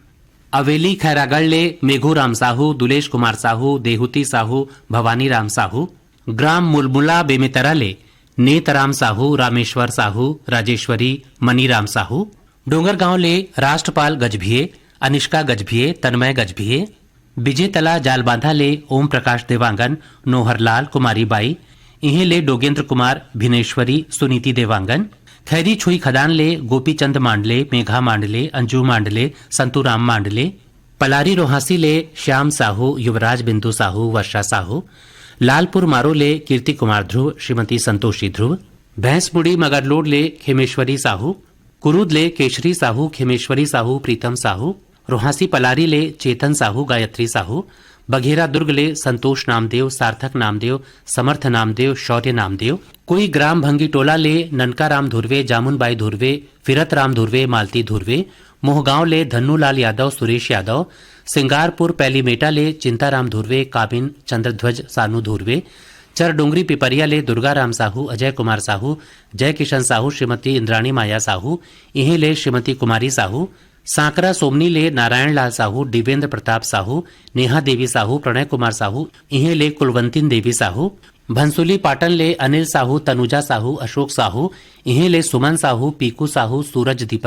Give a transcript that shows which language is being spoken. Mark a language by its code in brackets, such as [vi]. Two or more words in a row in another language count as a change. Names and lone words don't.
[hne] अवेली खैरागढ़ ले मेघू राम साहू, दुलेश कुमार साहू, देहुती साहू, भवानी राम साहू, ग्राम मुलमुला बेमेतरा ले नेतराम साहू, रामेश्वर साहू, राजेश्वरी, मनीराम साहू, डोंगरगांव ले राष्ट्रपाल गजभिये, अनिष्का गजभिये, तन्मय गजभिये, विजयतला जालबांधा ले ओम प्रकाश देवांगन, नोहरलाल, कुमारी बाई, इहे ले डोगेंद्र कुमार, भिनेश्वरी, सुनीति देवांगन, खैरी छुई खदान ले गोपीचंद मांडले, मेघा मांडले, अंजू मांडले, संतूराम मांडले, पलारी रोहासी ले श्याम साहू, युवराज बिंदु साहू, वर्षा साहू, लालपुर मारो ले कीर्ति कुमार ध्रुव, श्रीमती संतोषी ध्रुव, भैंसमुड़ी मगरलोड ले खेमेश्वरी साहू, कुरूद ले केशरी साहू, खेमेश्वरी साहू, प्रीतम साहू, रोहासी पलारी ले चेतन साहू, गायत्री साहू, बघेरा दुर्ग ले संतोष नामदेव, सार्थक नामदेव, समर्थ नामदेव, शौर्य नामदेव, कोई ग्राम भंगी टोला ले ननका राम धुर्वे, जामुनबाई धुर्वे, फिरत राम धुर्वे, मालती धुर्वे, मोहगांव ले धन्नूलाल यादव, सुरेश यादव, सिंगारपुर पैलीमेटा ले चिंताराम धुर्वे, काबिन चंद्रध्वज सानू धुर्वे, चरडोंगरी पिपरिया ले दुर्गाराम साहू, अजय कुमार साहू, जय किशन साहू, श्रीमती इंद्राणी माया साहू, इहे ले श्रीमती कुमारी साहू, सांकरा सोमनी ले नारायण लाल साहू, दिवेंद्र प्रताप साहू, नेहा देवी साहू, प्रणय कुमार साहू, इहे ले कुलवंतीन देवी साहू, भंसुली पाटन ले अनिल साहू, तनुजा साहू, अशोक साहू, इहे ले सुमन साहू, पीकू साहू, सूरज दीपक